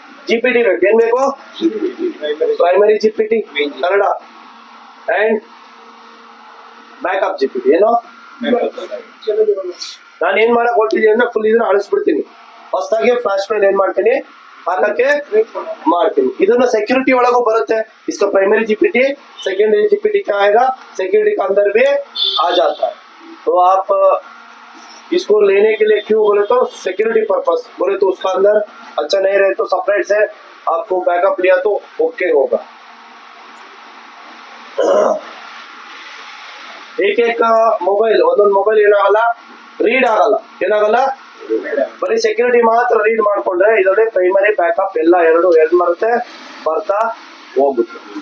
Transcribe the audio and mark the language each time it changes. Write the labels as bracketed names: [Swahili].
[Kannada] GPT ಬೇಕು. ಏನ್ ಬೇಕು? Primary GPT Kannada and backup GPT. ಏನು ನಾನು ಏನ್ ಮಾಡಕ್ ಹೊರಟಿದ್ದೀನಿ ಅಂದ್ರೆ ಫುಲ್ ಇದನ್ನ ಅಳಿಸ್ಬಿಡ್ತೀನಿ. ಹೊಸದಾಗಿ ಫ್ಲಾಶ್ ಫೈಲ್ ಏನ್ ಮಾಡ್ತೀನಿ ಹಾಕಕ್ಕೆ ಮಾಡ್ತೀನಿ. ಇದನ್ನ ಸೆಕ್ಯೂರಿಟಿ ಒಳಗೂ ಬರುತ್ತೆ. [Hindi] इसका प्राइमरी GPT सेकेंडरी GPT क्या आएगा, सिक्योरिटी के अंदर भी आ जाता है. तो आप इसको लेने के लिए क्यों बोले तो सिक्योरिटी पर्पस बोले तो उसका अंदर अच्छा नहीं रहे तो सेपरेट से आपको बैकअप लिया तो ओके होगा. [Kannada] एक ಮೊಬೈಲ್ ಒಂದೊಂದು ಮೊಬೈಲ್ ಏನಾಗಲ್ಲ, ರೀಡ್ ಆಗಲ್ಲ. ಏನಾಗಲ್ಲ, ಬರೀ ಸೆಕ್ಯೂರಿಟಿ ಮಾತ್ರ ರೀಡ್ ಮಾಡ್ಕೊಂಡ್ರೆ ಇದರಲ್ಲಿ ಪ್ರೈಮರಿ ಬ್ಯಾಕಪ್ ಎಲ್ಲ ಎರಡು ಬರುತ್ತೆ, ಬರ್ತಾ ಹೋಗುತ್ತೆ.